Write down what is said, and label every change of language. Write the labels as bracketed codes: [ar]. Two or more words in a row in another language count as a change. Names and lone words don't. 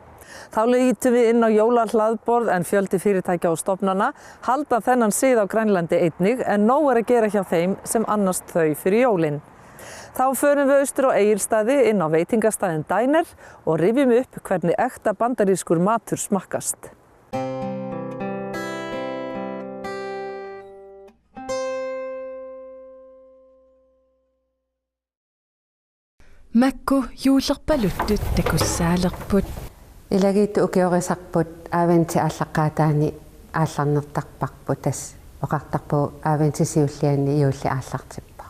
[is] Þá lítum við inn á jólahlaðborð en fjöldi fyrirtækja og stofnana halda þennan sið á Grænlandi einnig en nóg að gera hjá þeim sem annast þau fyrir jólin. Þá förum við austur á Egilsstaði inn á veitingastæðin Diner og rifjum upp hvernig ekta bandarískur matur smakkast. [kl] Makku juulerpaluttut takussaalerput. Ilagiitu ukiorisarput aaventi aallaqaataani aallarnertarparput tas oqartarpu aaventi siulliani iulli aallartippa.